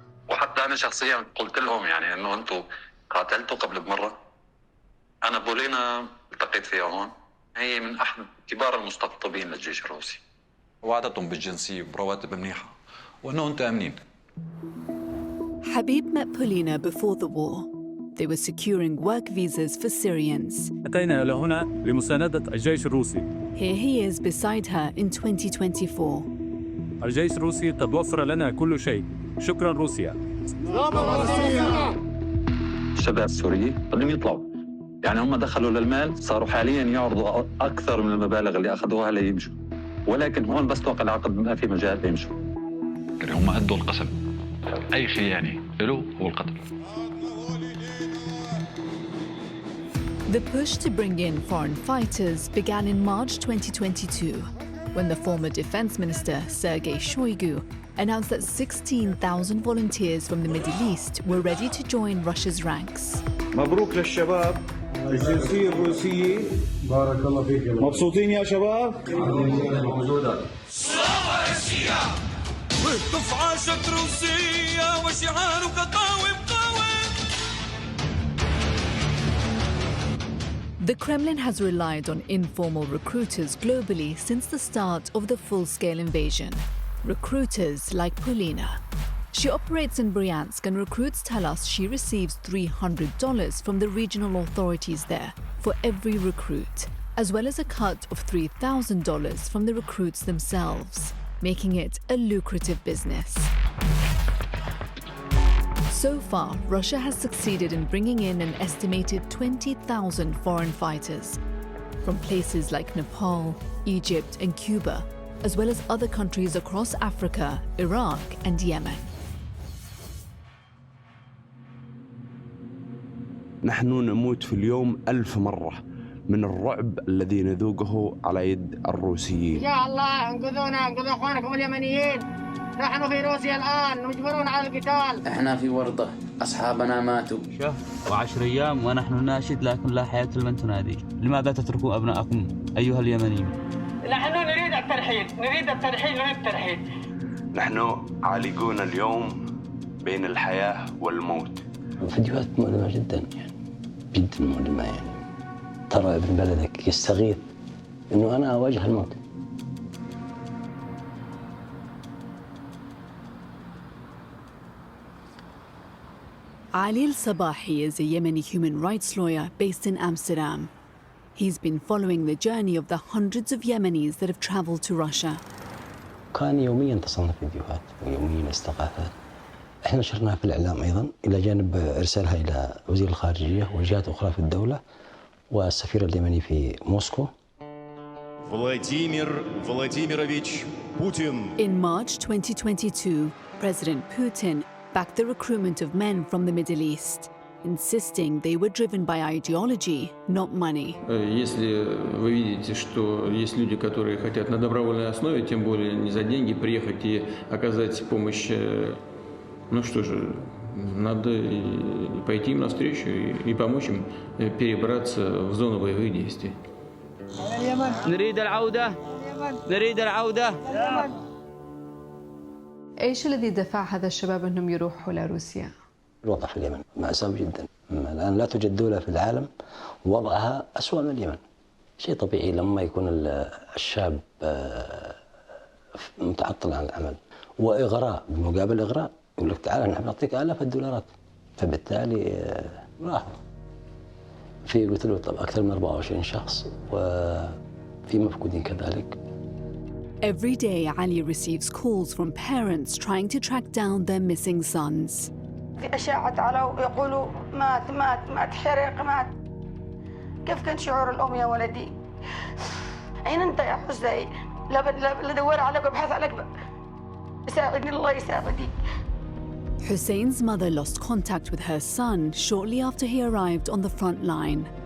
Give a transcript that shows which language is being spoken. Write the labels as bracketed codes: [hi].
[ar] وحتى أنا شخصياً قلت لهم يعني إنه أنتم قاتلتوا قبل بمرة. أنا بولينا التقيت فيها هون، هي من أحد كبار المستقطبين للجيش الروسي. وعدتهم بالجنسية وبرواتب منيحة وإنه أنتم آمنين. [en] Habib met Polina before the war. They were securing work visas for Syrians. [ar] أتينا إلى هنا لمساندة الجيش الروسي. [en] Here he is beside her in 2024. [ar] الجيش الروسي قد وفر لنا كل شيء. شكرا روسيا. الشباب السوريين بدهم يطلعوا. يعني هم دخلوا للمال، صاروا حاليا يعرضوا أكثر من المبالغ اللي أخذوها ليمشوا. ولكن هون بس توقع العقد ما في مجال يمشوا. يعني هم أدوا القسم. أي خيانة له هو القتل. [en] The push to bring in foreign fighters began in March 2022, when the former defense minister, Sergei Shoigu, announced that 16,000 volunteers from the Middle East were ready to join Russia's ranks. [ar] مبروك للشباب الجنسية الروسية. بارك الله فيك. مبسوطين يا شباب؟ دفعة روسية وشعارك قاوم قاوم. [en] The Kremlin has relied on informal recruiters globally since the start of the full-scale invasion. Recruiters like Polina. She operates in Bryansk and recruits tell us she receives $300 from the regional authorities there for every recruit, as well as a cut of $3,000 from the recruits themselves, making it a lucrative business. So far, Russia has succeeded in bringing in an estimated 20,000 foreign fighters from places like Nepal, Egypt and Cuba, as well as other countries across Africa, Iraq and Yemen. [ar] نحن نموت في اليوم 1000 مرة من الرعب الذي نذوقه على يد الروسيين. يا الله انقذونا، انقذوا اخوانكم اليمنيين. نحن في روسيا الآن مجبرون على القتال. احنا في ورطة، أصحابنا ماتوا. شهر و10 أيام ونحن ناشد لكن لا حياة لمن تنادي. لماذا تتركوا أبنائكم أيها اليمنيين؟ نحن نريد الترحيل، نريد الترحيل. نحن عالقون اليوم بين الحياة والموت. فيديوهات مؤلمة جدا يعني، جدا مؤلمة يعني. ترى ابن بلدك يستغيث إنه أنا أواجه الموت. [en] Ali al-Sabahi is a Yemeni human rights lawyer based in Amsterdam. He's been following the journey of the hundreds of Yemenis that have traveled to Russia. [ar] كان يوميا تصنف فيديوهات ويوميا استغاثات. احنا نشرناها في الإعلام أيضا، إلى جانب إرسالها إلى وزير الخارجية وجهات أخرى في الدولة والسفير اليمني في موسكو. [en] Vladimir Vladimirovich Putin. In March 2022, President Putin backed the recruitment of men from the Middle East, insisting they were driven by ideology, not money. [ru] Если вы видите, что есть люди, которые хотят на добровольной основе, тем более не за деньги, приехать и оказать помощь, ну что же, надо пойти им навстречу и помочь им перебраться в зону боевых действий. [ar] نريد العودة. ايش الذي دفع هذا الشباب انهم يروحوا لروسيا؟ الوضع في اليمن مأساوي جدا. الآن لا توجد دولة في العالم وضعها أسوأ من اليمن. شيء طبيعي لما يكون الشاب متعطل عن العمل وإغراء، بمقابل إغراء يقول لك تعال نحن نعطيك آلاف الدولارات، فبالتالي راحوا. في قتلوا طبعا أكثر من 24 شخص وفي مفقودين كذلك. [en] Every day, Ali receives calls from parents trying to track down their missing sons. [ar] في أشعة على يقولوا مات حرق. كيف كان شعور الأم يا ولدي؟ أين أنت يا حسين؟ لا دور عليك وابحث عليك. ساعدني الله يساعدك. [en] Hussein's mother lost contact with her son shortly after he arrived on the front line.